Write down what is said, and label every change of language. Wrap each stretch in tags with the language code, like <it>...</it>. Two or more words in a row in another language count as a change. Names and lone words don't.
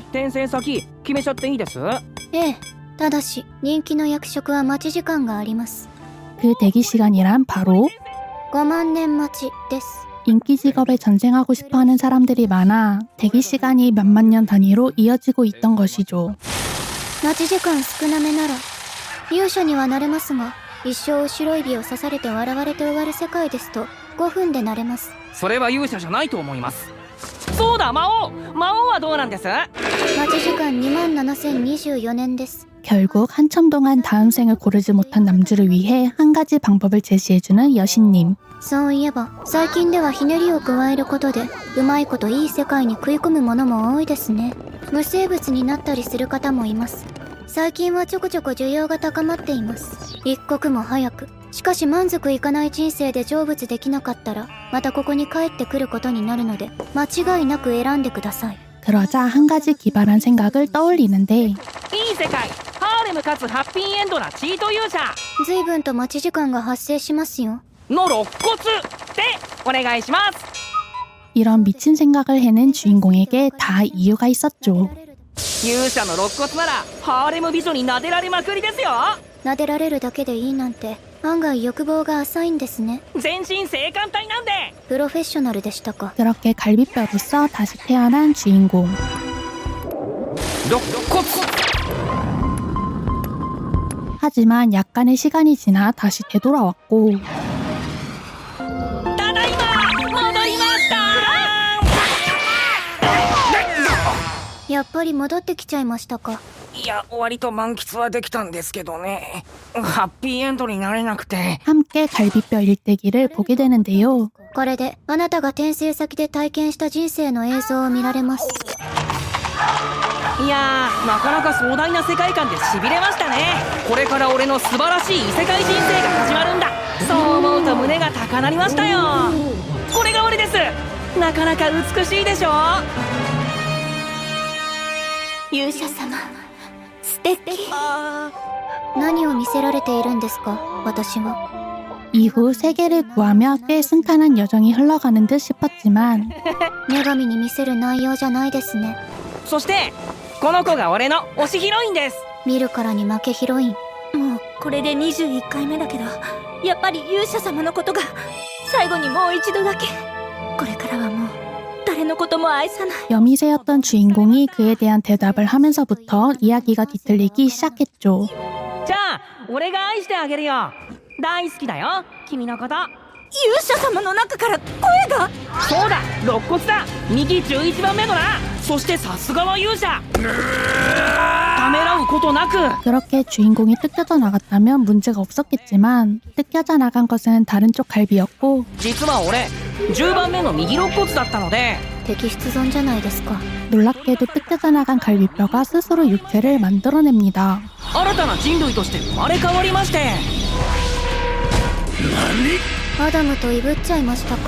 <ja>転生先決めちゃっていいです？ええ、ただし人気の役職は待ち時間があります。</ja> <ko>그 대기 시간이란 바로</ko> <ja>5 万年待ちです。</ja> <ko>인기 직업에 전생하고 싶어하는 사람들이 많아 대기 시간이 몇만 년 단위로 이어지고 있던 것이죠.</ko> <ja>待ち時間少なめなら勇者にはなれますが、一生後ろ指を刺されて笑われて終わる世界ですと5分でなれます。それは勇者じゃないと思います。そうだ、魔王はどうなんです？待ち時間27024年です。</ja> <ko>결국 한참 동안 다음 생을 고르지 못한 남주를 위해 한 가지 방법을 제시해주는 여신님.</ko> <ja>そういえば最近ではひねりを加えることでうまいこといい世界に食い込むものも多いですね。無生物になったりする方もいます。最近はちょこちょこ需要が高まっています。一刻も早く。しかし満足いかない人生で成仏できなかったらまたここに帰ってくることになるので間違いなく選んでください。</ja> <ko>그러자 한 가지 기발한 생각을 떠올리는데</ko> <ja>いい世界、ハーレムかつハッピーエンドなチート勇者。随分と待ち時間が発生しますよ。の肋骨でお願いします。</ja> <ko>이런 미친 생각을 해낸 주인공에게 다 이유가 있었죠.</ko> <ja>勇者の肋骨ならハーレム美女に撫でられまくりですよ。撫でられるだけでいいなんて案外欲望が浅いんですね。全身性感帯なんで。プロフェッショナルでしたか。</ja> <ko>그렇게 갈비뼈로서 다시 태어난 주인공.</ko> <ja>肋骨。</ja> <ko>하지만 약간의 시간이 지나 다시 되돌아왔고</ko> <ja>ただいま戻りました。やっぱり戻ってきちゃいましたか。いや、割と満喫はできたんですけどね。ハッピーエンドになれなくて。</ja> <ko>함께 갈비뼈 일대기를 보게 되는데요.</ko> <ja>これであなたが転生先で体験した人生の映像を見られます。いやー、なかなか壮大な世界観でしびれましたね。これから俺の素晴らしい異世界人生が始まるんだ。そう思うと胸が高鳴りましたよ。これなかなか美しいでしょ。勇者様、素敵。何を見せられているんですか、私は。</ja> <ko>이후 세계를 구하며 꽤 순탄한 여정이 흘러가는 듯 싶었지만</ko> <ja>女神に見せる内容じゃないですね。そしてこの子が俺の推しヒロインです。見るからに負けヒロイン。もうこれで21回目だけど、やっぱり勇者様のことが最後にもう一度だけ。これからはもう誰のことも愛さない。</ja> <ko>여미새였던 주인공이 그에 대한 대답을 하면서부터 이야기가 뒤틀리기 시작했죠.</ko> <ja>じゃあ俺が愛してあげるよ。大好きだよ君のこと。勇者様の中から声が。そうだ、肋骨だ。右11番目のな。そしてさすがは勇者。ためらうことなく。</ja> <ko>그렇게 주인공이 뜯겨져 나갔다면 문제가 없었겠지만 뜯겨져 나간 것은 다른 쪽 갈비였고</ko> <ja>実は俺10番目の右肋骨だったので。敵出存じゃないですか。</ja> <ko>놀랍게도 뜯겨져 나간 갈비뼈가 스스로 육체를 만들어냅니다.</ko> <ja>新たな人類として生まれ変わりまして。アダムといぶっちゃいましたか。</ja>